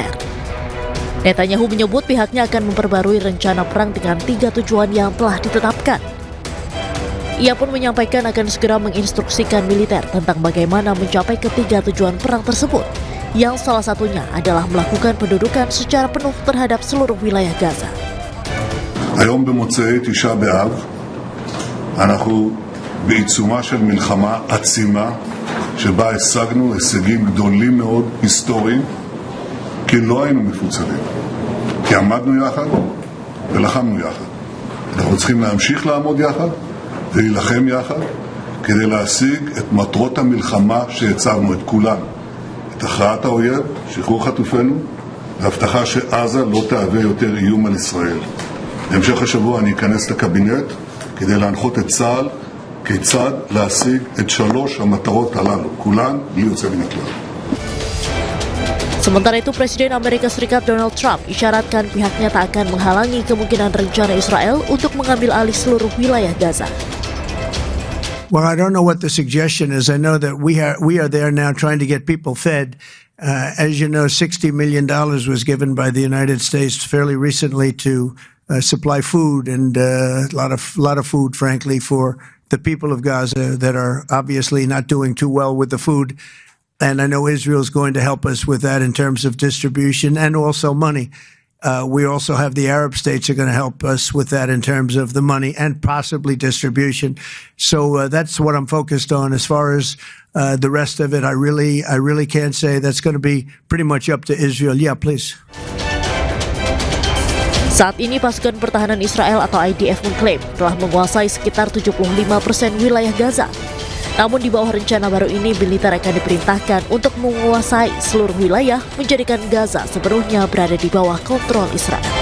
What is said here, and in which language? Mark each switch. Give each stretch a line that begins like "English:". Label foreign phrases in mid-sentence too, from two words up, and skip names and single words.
Indonesian: Netanyahu menyebut pihaknya akan memperbarui rencana perang dengan 3 tujuan yang telah ditetapkan. Ia pun menyampaikan akan segera menginstruksikan militer tentang bagaimana mencapai ketiga tujuan perang tersebut, yang salah satunya adalah melakukan pendudukan secara penuh terhadap seluruh wilayah Gaza.
Hebrew: היום במוצאי תשעה באב אנחנו בעיצומה של מלחמה עצימה שבה השגנו הישגים גדולים מאוד היסטוריים כי לא היינו מפוצלים, כי עמדנו יחד ולחמנו יחד. אנחנו צריכים להמשיך לעמוד יחד ולהילחם יחד כדי להשיג את מטרות המלחמה שהצבנו, את כולן. את הכרעת האויב, שחרור חטופינו, והבטחה שעזה לא תהווה יותר איום על ישראל. בהמשך השבוע אני אכנס לקבינט כדי להנחות את צה"ל כיצד להשיג את 3 המטרות הללו, כולן בלי יוצא מן הכלל.
Indonesian: Sementara itu, Presiden Amerika Serikat Donald Trump isyaratkan pihaknya tak akan menghalangi kemungkinan rencana Israel untuk mengambil alih seluruh wilayah Gaza.
English: Well, I don't know what the suggestion is. I know that we are there now trying to get people fed. As you know, $60 million was given by the United States fairly recently to supply food and a lot of food, frankly, for the people of Gaza that are obviously not doing too well with the food. And I know Israel is going to help us with that in terms of distribution and also money. We also have the Arab states are going to help us with that in terms of the money and possibly distribution. So that's what I'm focused on. As far as the rest of it, I really can't say. That's going to be pretty much up to Israel. Yeah, please.
Indonesian: Saat ini pasukan pertahanan Israel atau IDF mengklaim telah menguasai sekitar 75% wilayah Gaza. Namun di bawah rencana baru ini, militer akan diperintahkan untuk menguasai seluruh wilayah, menjadikan Gaza sepenuhnya berada di bawah kontrol Israel.